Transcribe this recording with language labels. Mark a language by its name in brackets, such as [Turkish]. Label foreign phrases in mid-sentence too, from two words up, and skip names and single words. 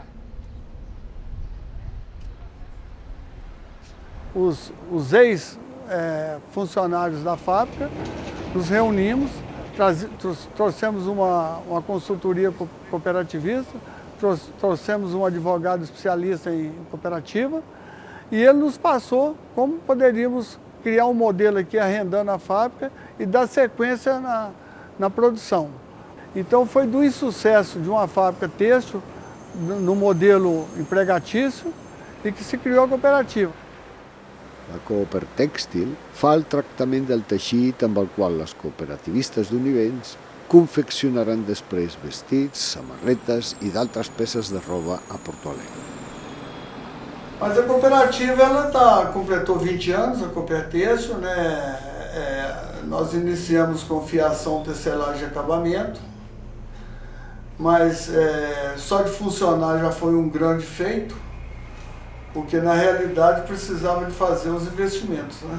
[Portuguese] Os ex-funcionários da fábrica, nos reunimos, trouxemos uma consultoria cooperativista, trouxemos um advogado especialista em cooperativa e ele nos passou como poderíamos criar um modelo aqui arrendando a fábrica e dar sequência na produção. Então foi do insucesso de uma fábrica têxtil no modelo empregatício e que se criou a cooperativa. [Catalan] La Coopertèxtil fa el tractament del teixit amb el qual les cooperativistes d'Univens confeccionaran després vestits, samarretes i d'altres peces de roba a Porto Alegre. [Portuguese] Mas a cooperativa completou 20 anos, a Coopertêxtil, né? Nós iniciamos com fiação, tecelagem e acabamento, mas só de funcionar já foi um grande feito, porque na realidade precisava de fazer os investimentos, né?